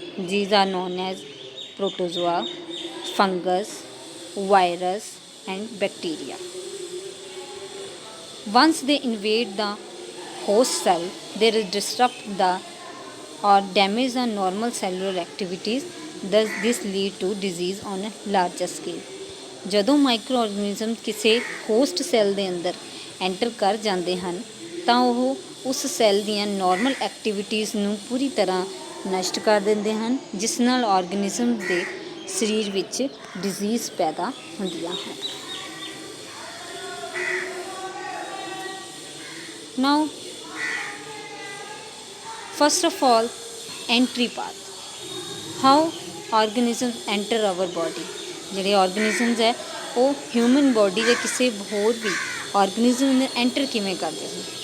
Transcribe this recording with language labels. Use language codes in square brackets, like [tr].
[en] These are known as protozoa, fungus, virus, and bacteria. Once they invade the host cell, they disrupt the or damage the normal cellular activities. Thus this lead to disease on a larger scale. [pa] ਜਦੋਂ micro ਆਰਗੈਨਿਜ਼ਮ ਕਿਸੇ host cell ਦੇ ਅੰਦਰ enter ਕਰ ਜਾਂਦੇ ਹਨ ਤਾਂ ਉਹ ਉਸ ਸੈੱਲ ਦੀਆਂ ਨਾਰਮਲ ਐਕਟੀਵਿਟੀਜ਼ ਨੂੰ ਪੂਰੀ ਤਰ੍ਹਾਂ ਨਸ਼ਟ ਕਰ ਦਿੰਦੇ ਹਨ, ਜਿਸ ਨਾਲ ਆਰਗੈਨਿਜ਼ਮ ਦੇ ਸਰੀਰ ਵਿੱਚ ਡਿਜ਼ੀਜ਼ ਪੈਦਾ ਹੁੰਦੀਆਂ ਹਨ। [en] Now first of all, entry path. How organisms enter our body. [pa] ਜਿਹੜੇ ਆਰਗੈਨਿਜ਼ਮਸ ਹੈ ਉਹ ਹਿਊਮਨ ਬੋਡੀ ਦੇ ਕਿਸੇ ਹੋਰ ਵੀ ਆਰਗੈਨਿਜ਼ਮ ਨੇ ਐਂਟਰ ਕਿਵੇਂ ਕਰਦੇ ਹਨ।